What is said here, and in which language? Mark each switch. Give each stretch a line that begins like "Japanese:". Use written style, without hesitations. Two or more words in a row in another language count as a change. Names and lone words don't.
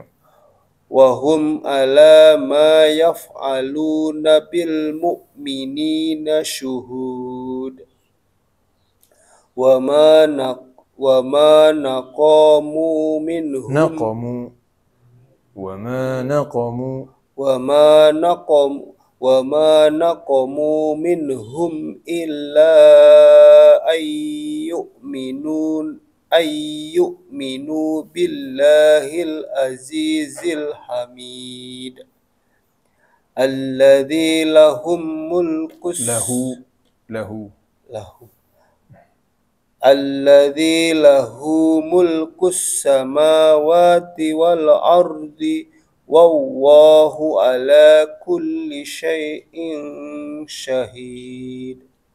Arabic: وهم على ما يفعلون بالمؤمنين شهود وما نقموا منهم وما نقموا منهم إلا أن يؤمنوا بالله العزيز الحميد الذي لهم ملك الذي له ملك السماوات والأرض والله على كل شيء شهيد.